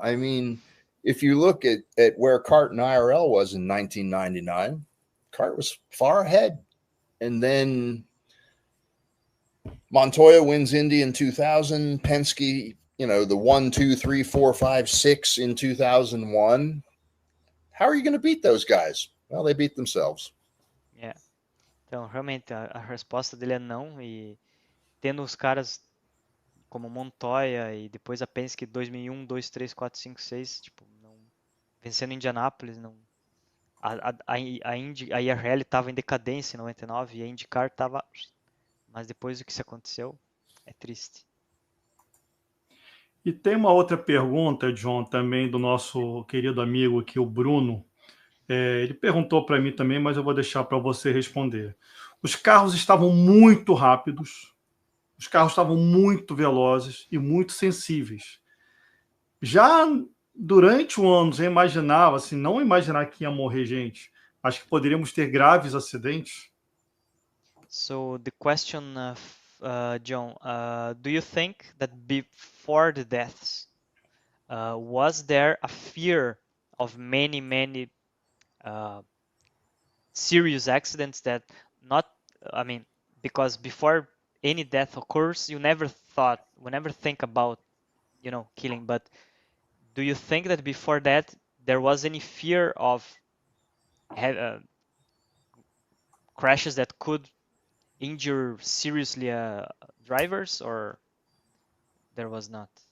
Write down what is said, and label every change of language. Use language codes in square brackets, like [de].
[en] I mean, if you look at where CART and IRL was in 1999, CART was far ahead. And then Montoya wins Indy in 2000, Penske, the 1, 2, 3, 4, 5, 6 in 2001. How are you going to beat those guys? Well, they beat themselves. Yeah. [pt] Então, realmente, a resposta dele é não. E tendo os caras como Montoya e depois a Penske 2001, 2, 3, 4, 5, 6, tipo, não, vencendo Indianápolis, não. A IRL estava em decadência em 99 e a IndyCar estava. Mas depois do que se aconteceu, é triste. E tem uma outra pergunta, John, também do nosso querido amigo aqui, o Bruno. Ele perguntou para mim também, mas eu vou deixar para você responder. Os carros estavam muito rápidos, os carros estavam muito velozes e muito sensíveis. Já durante o ano, já imaginava, assim, não imaginar que ia morrer gente. Acho que poderíamos ter graves acidentes. [en] So the question, John, do you think that before the deaths, was there a fear of many serious accidents that because before any death occurs, we never think about, killing, but do you think that before that there was any fear of crashes that could injure seriously drivers, or there was not?